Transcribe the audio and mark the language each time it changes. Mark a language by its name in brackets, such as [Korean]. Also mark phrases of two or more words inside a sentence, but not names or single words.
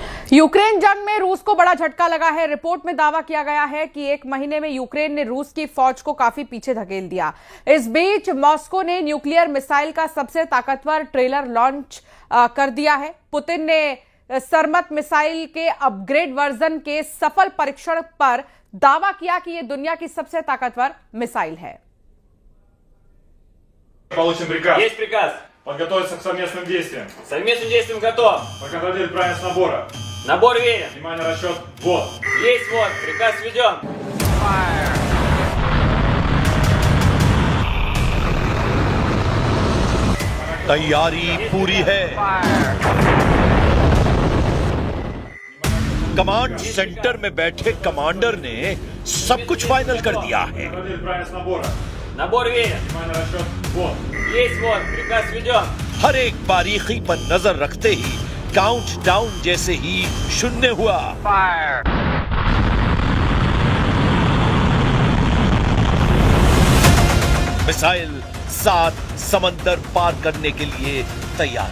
[Hindi] यूक्रेन जंग में रूस को बड़ा झटका लगा है। रिपोर्ट में दावा किया गया है कि एक महीने में यूक्रेन ने रूस की फौज को काफी पीछे धकेल दिया। इस बीच मॉस्को ने [English] nuclear missile [Hindi] का सबसे ताकतवर ट्रेलर लॉन्च कर दिया है। पुतिन ने सरमत मिसाइल के [English] upgrade version [Hindi] के सफल परीक्षण पर दावा किया कि यह दुनिया की सबसे ताकतवर मिसाइल है। [Russian] Получен приказ. Есть приказ. Подготовиться к совместным действиям. К совместным действиям готов. Проконтролировать правильность набора. Набор верен. Внимание, расчет. Вот. Есть вот. Приказ введен. [Hindi] तैयारी पूरी है। [English] command center [Hindi] में बैठे कमांडर ने सब कुछ फाइनल कर दिया है। [Russian] Проконтролировать правильность набора. Набор верен. Внимание, расчет. Вот. Есть вот. Приказ введен. [Hindi] हर एक बारीकी पर नजर रखते ही [English] count down [Hindi] जैसे ही शून्य हुआ। मिसाइल 7 समंदर पार करने के लिए तैयार।